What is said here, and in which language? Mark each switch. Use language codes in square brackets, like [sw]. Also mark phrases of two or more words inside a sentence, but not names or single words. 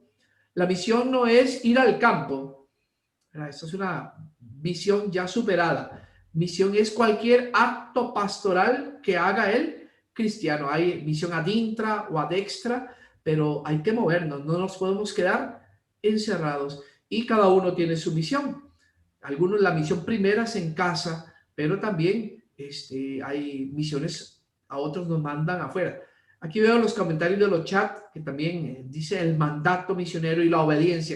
[es] La misión no es ir al campo. Esto es una visión ya superada. Misión es cualquier acto pastoral que haga el cristiano. Hay misión [la] ad intra [es] o [la] ad extra, [es] pero hay que movernos, no nos podemos quedar encerrados. Y cada uno tiene su misión. Algunos la misión primera es en casa, pero también hay misiones, a otros nos mandan afuera. Aquí veo los comentarios de los chats que también dice el mandato misionero y la obediencia.